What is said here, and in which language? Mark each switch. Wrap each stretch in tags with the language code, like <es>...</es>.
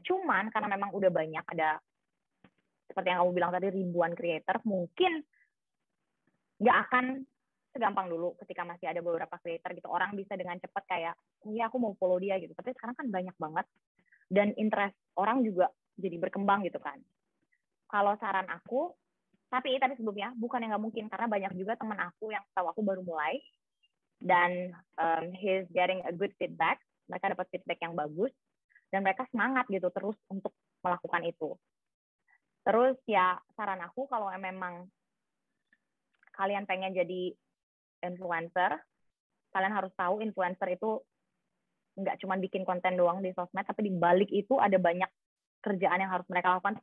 <id>Cuman karena memang udah banyak, ada seperti yang kamu bilang tadi ribuan creator, mungkin nggak akan segampang dulu ketika masih ada beberapa creator gitu. Orang bisa dengan cepat kayak, iya aku mau follow dia gitu. Tapi sekarang kan banyak banget. Dan interest orang juga jadi berkembang gitu kan. Kalau saran aku, tapi sebelumnya, bukan yang nggak mungkin. Karena banyak juga teman aku yang tahu aku baru mulai.</id> <en>Dan he's getting a good feedback.</en> <id>Mereka dapat feedback yang bagus. Dan mereka semangat gitu terus untuk melakukan itu. Terus ya saran aku kalau memang kalian pengen jadi influencer, kalian harus tahu influencer itu nggak cuma bikin konten doang di sosmed, tapi di balik itu ada banyak kerjaan yang harus mereka lakukan.</id>